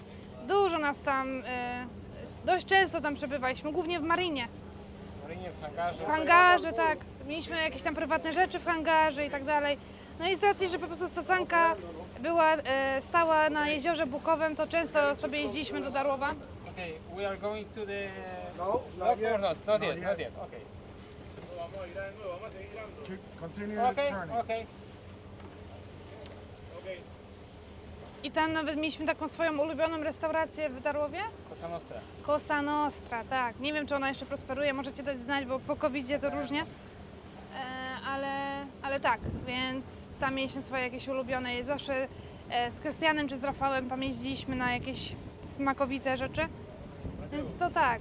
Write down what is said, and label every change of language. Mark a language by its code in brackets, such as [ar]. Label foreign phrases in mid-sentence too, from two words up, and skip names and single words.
[pl] Dużo nas tam, dość często tam przebywaliśmy, głównie w Marinie. W Marynie, w hangarze. W hangarze, tak. Mieliśmy jakieś tam prywatne rzeczy w hangarze i tak dalej. No i z racji, że po prostu Sasanka była, stała na jeziorze Bukowym, to często sobie jeździliśmy do Darłowa. [en] Okay, we are going to the... No, Not or not? Not yet, not yet. Okay. [es] Vamos a ir de nuevo, vamos a seguir girando. [en] Continue Okay, turning. okay. Ok. [pl] I tam nawet mieliśmy taką swoją ulubioną restaurację w Darłowie. Cosa Nostra. Cosa Nostra, tak. Nie wiem, czy ona jeszcze prosperuje, możecie dać znać, bo po COVID-zie to różnie. Ale tak, więc tam mieliśmy swoje jakieś ulubione i zawsze z Krystianem czy z Rafałem tam jeździliśmy na jakieś smakowite rzeczy. Więc to tak.